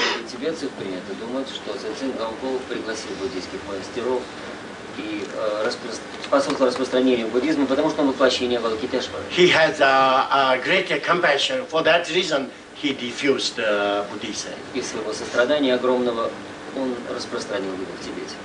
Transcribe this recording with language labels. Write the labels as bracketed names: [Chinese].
[Russian] Тибетцев принято думать, что Цзун Гямбо пригласил буддийских мастеров и способствовал распространению буддизма, потому что он воплощение Авалокитешвары. [English] He has a great compassion. For that reason, he diffused Buddhism. [Russian] Из своего сострадания огромного он распространил его в Тибете.